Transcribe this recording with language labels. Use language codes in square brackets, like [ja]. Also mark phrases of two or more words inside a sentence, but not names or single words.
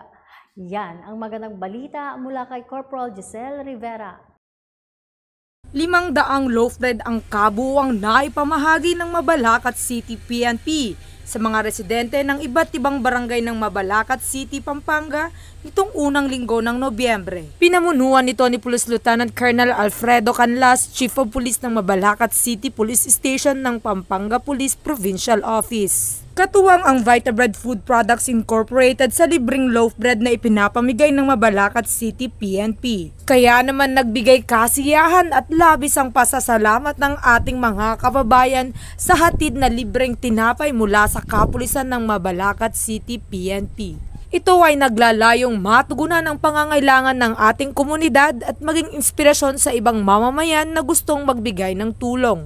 [tl] Yan ang magandang balita mula kay Corporal Giselle Rivera. 500 [en] loaf bread [tl] ang kabuuang naipamahagi ng Mabalacat City PNP sa mga residente ng iba't ibang barangay ng Mabalacat City, Pampanga nitong unang linggo ng Nobyembre. Pinamunuan nito ni Police Lieutenant Colonel Alfredo Canlas, [en] Chief of Police [tl] ng Mabalacat City Police Station ng Pampanga Police Provincial Office. Katuwang ang Vitabread Food Products Incorporated sa libreng [en] loaf bread [tl] na ipinapamigay ng Mabalacat City PNP. Kaya naman nagbigay kasiyahan at labis ang pasasalamat ng ating mga kababayan sa hatid na libreng tinapay mula sa kapulisan ng Mabalacat City PNP. Ito ay naglalayong matugunan ang pangangailangan ng ating komunidad at maging inspirasyon sa ibang mamamayan na gustong magbigay ng tulong.